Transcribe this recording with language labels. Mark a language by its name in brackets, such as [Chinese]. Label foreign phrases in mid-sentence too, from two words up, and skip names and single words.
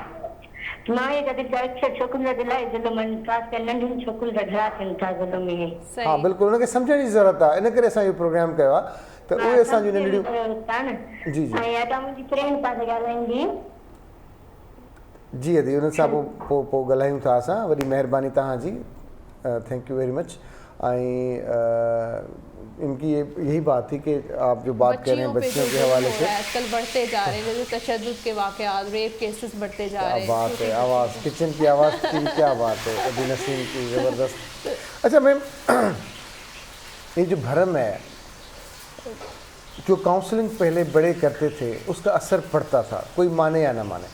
[Sindhi] मां ये कॾहिं अक्सर छोकिरियुनि जा इलाही ज़ुल्म आहिनि, ख़ासि करे नंढियुनि छोकिरियुनि जा घणा थियनि था ज़ुल्म इहे. हा बिल्कुलु, हुनखे सम्झण जी ज़रूरत आहे. इन करे असां इहो प्रोग्राम कयो आहे त उहे असांजूं नंढियूं. जी जी. ऐं अदा मुंहिंजी फ्रेंड पासे ॻाल्हाईंदी. जी अदी, हुन सां पोइ ॻाल्हायूं था असां. वॾी महिरबानी तव्हांजी, [English] Thank you very much. [Urdu] ۽ ان کی یہی بات تھی کہ آپ جو بات کر رہے ہیں بچیوں کے حوالے سے, آج کل بڑھتے جا رہے ہیں، جیسے تشدد کے واقعات, [English] rape cases [Urdu] بڑھتے جا رہے ہیں. بات ہے آواز، کچن کی آواز کی کیا بات ہے. ابھی نسیم کی زبردست. اچھا میم، یہ جو بھرم ہے، جو کاؤنسلنگ پہلے بڑے کرتے تھے اس کا اثر پڑتا تھا، کوئی مانے یا نہ مانے.